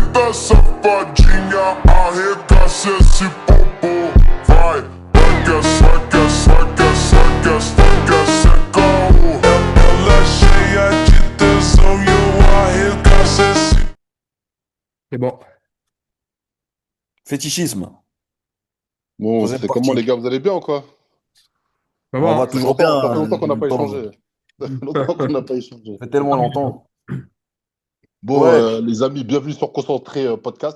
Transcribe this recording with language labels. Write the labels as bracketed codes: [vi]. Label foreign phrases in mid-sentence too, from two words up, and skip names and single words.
[pt] safadinha, arregaça esse popô. Vai, vai que é caô. Ela é cheia de tesão e eu arregaço esse. [fr] C'est bon. Fétichisme. Bon, Troisième c'est comment les partie. gars, vous allez bien ou quoi? Ça On va, va hein. Ça fait toujours longtemps, ça fait bien. longtemps qu'on n'a pas Tom. échangé. Ça fait longtemps qu'on n'a pas échangé. Ça fait tellement longtemps. Bon, Ouais, les amis, bienvenue sur Concentré Podcast.